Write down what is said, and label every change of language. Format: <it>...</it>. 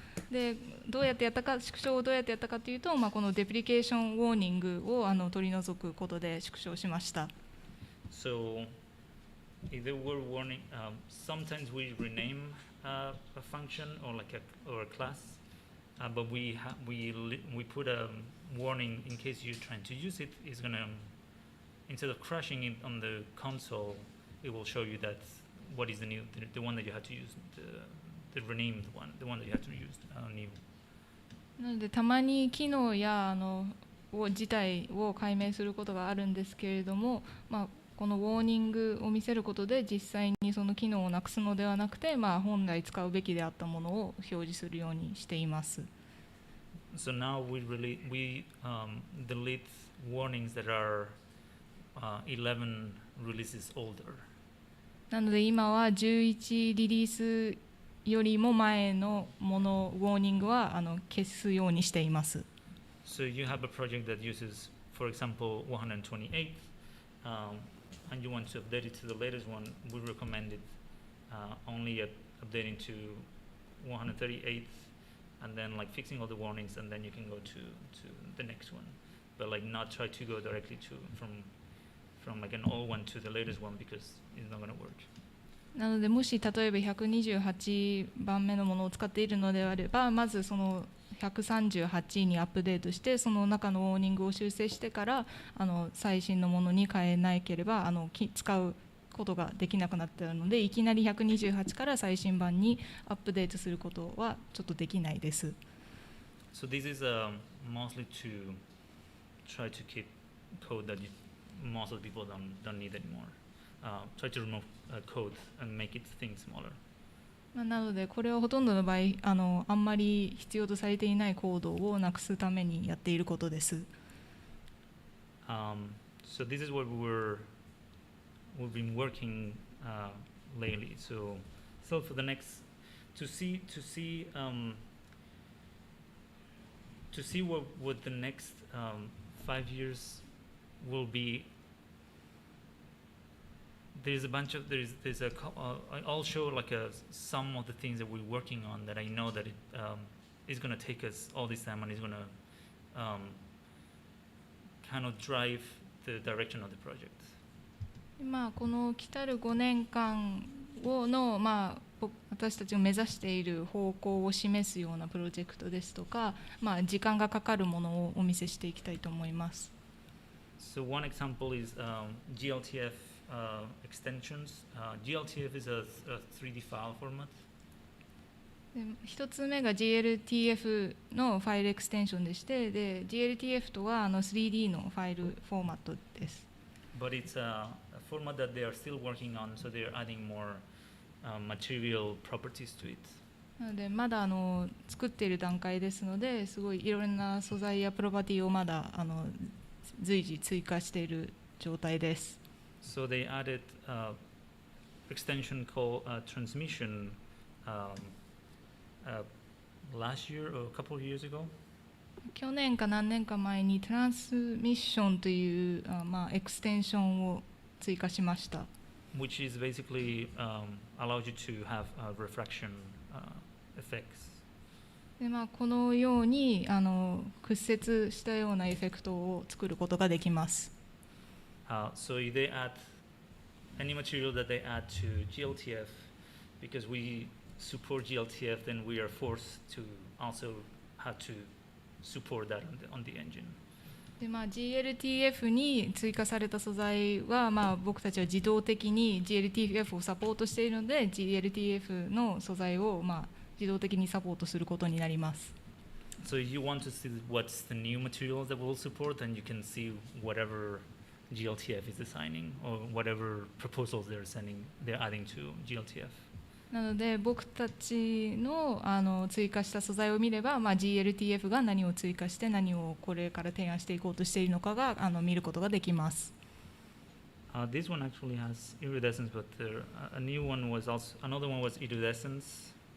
<ja>でどうやってやったか、縮小をどうやってやったかというと、このデプリケーションウォーニングを取り除くことで縮小しました。</ja> <en>So, if there were warning, sometimes we rename a function or a class, but we put a warning in case you're trying to use it. It's gonna, instead of crashing it on the console, it will show you that what is the one that you have to use. The renamed one, the one that you have to use new.</en> <ja>なのでたまに機能や自体を解明することがあるんですけれども、このウォーニングを見せることで実際にその機能をなくすのではなくて、本来使うべきであったものを表示するようにしています。</ja> <en>So now we delete warnings that are 11 releases older.</en> <ja>なので今は11リリースよりも前のものウォーニングは消すようにしています。</ja> <en>So you have a project that uses, for example, 128, and you want to update it to the latest one. We recommend it only updating to 138, and then fixing all the warnings, and then you can go to the next one. But not try to go directly from an old one to the latest one because it's not going to work.</en> <ja>なのでもし例えば128番目のものを使っているのであれば、まずその138にアップデートしてその中のウォーニングを修正してから最新のものに変えなければ使うことができなくなっているので、いきなり128から最新版にアップデートすることはちょっとできないです。</ja> <en>So this is mostly to try to keep code that most of the people don't need anymore. Try to remove code and make it think smaller.</en> <ja>なのでこれはほとんどの場合あんまり必要とされていないコードをなくすためにやっていることです。</ja> <en>So this is what we've been working lately. So for the next to see what the next 5 years will be. I'll show some of the things that we're working on that I know that it is going to take us all this time and is going to kind of drive the direction of the project.</en> <ja>この来たる5年間の私たちが目指している方向を示すようなプロジェクトですとか、時間がかかるものをお見せしていきたいと思います。</ja> <en>So one example is GLTF extensions. GLTF is a 3D file format.</en> <ja>で一つ目が GLTF のファイルエクステンションでして、で GLTF とは3D のファイルフォーマットです。</ja> <en>But it's a format that they are still working on, so they're adding more material properties to it.</en> <ja>なのでまだ作っている段階ですので、すごいいろんな素材やプロパティをまだ随時追加している状態です。</ja> <en>So they added extension called transmission last year or a couple of years ago.</en> <ja>去年か何年か前にトランスミッションというエクステンションを追加しました。</ja> <en>Which is basically allows you to have refraction effects.</en> <ja>でこのように屈折したようなエフェクトを作ることができます。</ja> <en>So they add any material that they add to GLTF, because we support GLTF, then we are forced to also have to support that on the engine.</en> <ja>でGLTF に追加された素材は僕たちは自動的に GLTF をサポートしているので GLTF の素材を自動的にサポートすることになります。</ja> <en>So if you want to see what's the new materials that we'll support, then you can see whatever GLTF is assigning or whatever proposals they're adding to GLTF.</en> <ja>なので僕たちの追加した素材を見れば、GLTF が何を追加して何をこれから提案していこうとしているのかが見ることができます。</ja> <en>This one actually has iridescence, but a new one was also another one was iridescence.</en>